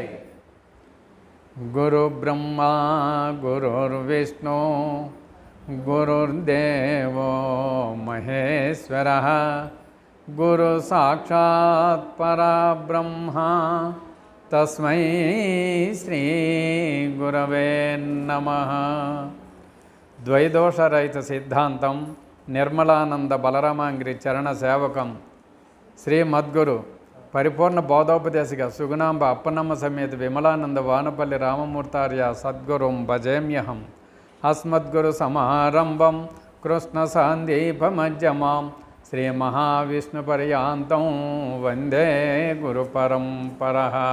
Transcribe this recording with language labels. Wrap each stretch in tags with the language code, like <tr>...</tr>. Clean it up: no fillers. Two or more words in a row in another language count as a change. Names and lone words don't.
<sa>गुरु ब्रह्मा गुरुर्विष्णु गुरुर्देवो महेश्वरः, गुरु साक्षात् परब्रह्म तस्मै श्री गुरवे नमः। द्वैदोषरहित सिद्धांतं నిర్మలానంద బలరామాంగిరి చరణ సేవకం శ్రీ మద్గురు పరిపూర్ణ బోధోపదేశిక సుగుణాంబ అప్పనమ్మ సమేత విమలానంద వానపల్లి రామమూర్తార్య సద్గురుం భజేమ్యహం। అస్మద్గురు సమారంభం కృష్ణ సాందీపమధ్యమాం శ్రీ మహావిష్ణు పర్యాంతం వందే గురు పరంపరః।</sa>